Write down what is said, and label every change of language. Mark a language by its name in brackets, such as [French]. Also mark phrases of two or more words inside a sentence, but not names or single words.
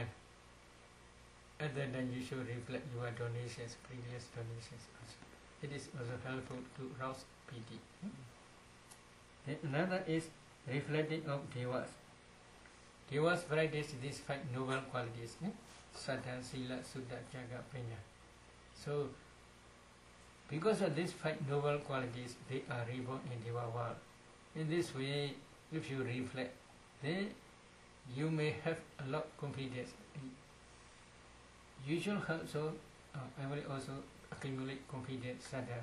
[English] Other than you should reflect your donations, previous donations also. It is also helpful to rouse pity. Another is reflecting of devas. Devas practice these 5 noble qualities, [Pali] saddha, sila, sudha, jaga, panya. [English] So, because of these 5 noble qualities, they are reborn in Deva world. In this way, if you reflect, then you may have a lot of confidence. You should also, I will also accumulate confidence, saddha.